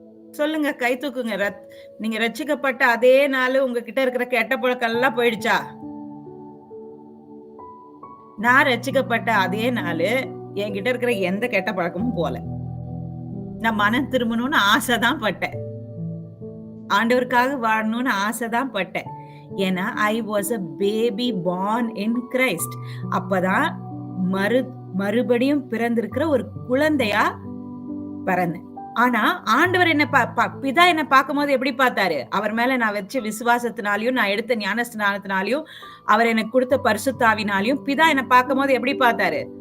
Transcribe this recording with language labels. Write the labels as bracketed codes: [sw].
[ta] சொல்லுங்க, கை தூக்குங்க. நீங்க ரட்சிக்கப்பட்ட அதே நாள் உங்ககிட்ட இருக்கிற கெட்ட பழக்கம் எல்லாம் போயிடுச்சா? நான் ரட்சிக்கப்பட்ட அதே நாள் என்கிட்ட இருக்கிற எந்த கெட்ட பழக்கமும் போல. நான் மனம் திரும்பணும்னு ஆசைதான் பட்டேன். ஆண்டவருக்காக வாழணும்னு ஆசைதான் பட்டேன். ஏன்னா [en] I was a baby born in Christ. [ta] அப்பதான் மறுபடியும் பிறந்திருக்கிற ஒரு குழந்தையா பிறந்தேன். ஆனா ஆண்டவர் என்ன பிதா என்ன பார்க்கும் போது எப்படி பார்த்தாரு? அவர் மேல நான் வச்ச விசுவாசத்தினாலையும் நான் எடுத்த ஞானஸ்நானத்தினாலையும் அவர் எனக்கு கொடுத்த பரிசுத்தாவினாலையும் பிதா என்ன பார்க்கும் போது எப்படி பார்த்தாரு?